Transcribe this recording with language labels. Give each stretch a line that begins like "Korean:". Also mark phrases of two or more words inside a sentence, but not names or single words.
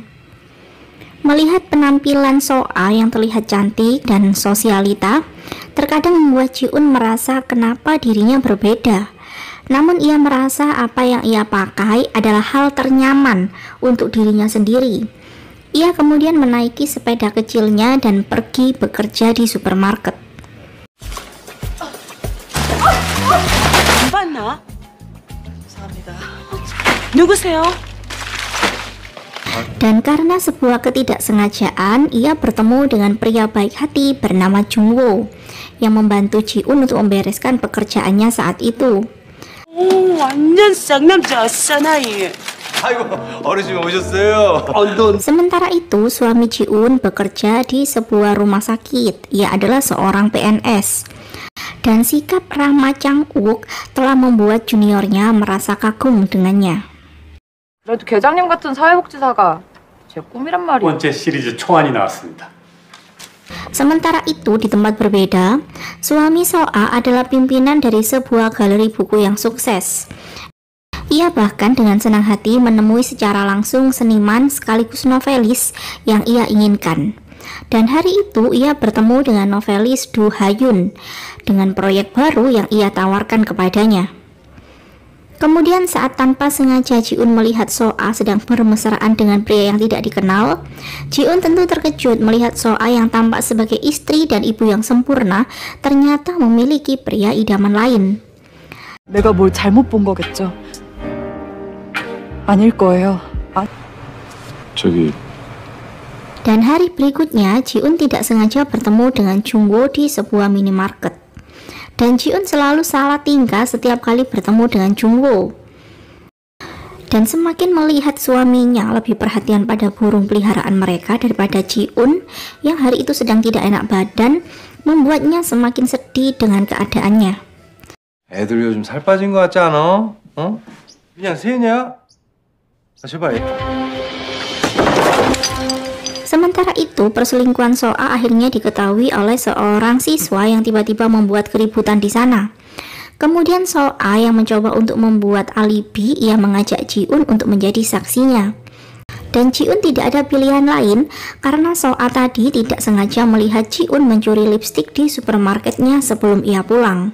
Indonesian: Melihat penampilan Soa yang terlihat cantik dan sosialita, terkadang membuat Ji-un merasa kenapa dirinya berbeda. Namun ia merasa apa yang ia pakai adalah hal ternyaman untuk dirinya sendiri. Ia kemudian menaiki sepeda kecilnya dan pergi bekerja di supermarket.
Korean: 안 봤나? 감사합니다. 누구세요?
Indonesian: Dan karena sebuah ketidaksengajaan, ia bertemu dengan pria baik hati bernama Jung-woo yang membantu Ji-un untuk membereskan pekerjaannya saat itu.
Korean: 오, 완전 쌍남자 사나이. 아이고 어르신 오셨어요.
Indonesian: Sementara itu, suami Ji-un bekerja di sebuah rumah sakit. Ia adalah seorang PNS. Dan sikap ramah Chang-uk telah membuat juniornya merasa kagum dengannya.
Korean: 그래도 계장님 같은 사회복지사가 제 꿈이란 말이에요. 번째 시리즈 초안이 나왔습니다.
Indonesian: Sementara itu, di tempat berbeda, suami Soa adalah pimpinan dari sebuah galeri buku yang sukses. Ia bahkan dengan senang hati menemui secara langsung seniman sekaligus novelis yang ia inginkan. Dan hari itu ia bertemu dengan novelis Do Ha-yun dengan proyek baru yang ia tawarkan kepadanya. Kemudian saat tanpa sengaja Ji-un melihat Soa sedang bermesraan dengan pria yang tidak dikenal, Ji-un tentu terkejut melihat Soa yang tampak sebagai istri dan ibu yang sempurna ternyata memiliki pria idaman lain.
Korean: 내가 뭘 잘못 본 거겠죠? 아닐 거예요. 저기
Indonesian: Dan hari berikutnya Ji-un tidak sengaja bertemu dengan Jung-woo di sebuah minimarket. Dan Ji-un selalu salah tingkah setiap kali bertemu dengan Jung-woo. Dan semakin melihat suaminya lebih perhatian pada burung peliharaan mereka daripada Ji-un yang hari itu sedang tidak enak badan, membuatnya semakin sedih dengan keadaannya.
Korean: 애들 요즘 살 빠진 거 같지 않아? 어? 그냥 새냐? 제발.
Indonesian: Sementara itu, perselingkuhan Soa akhirnya diketahui oleh seorang siswa yang tiba-tiba membuat keributan di sana. Kemudian Soa yang mencoba untuk membuat alibi, ia mengajak Ji-un untuk menjadi saksinya. Dan Ji-un tidak ada pilihan lain karena Soa tadi tidak sengaja melihat Ji-un mencuri lipstik di supermarketnya sebelum ia pulang.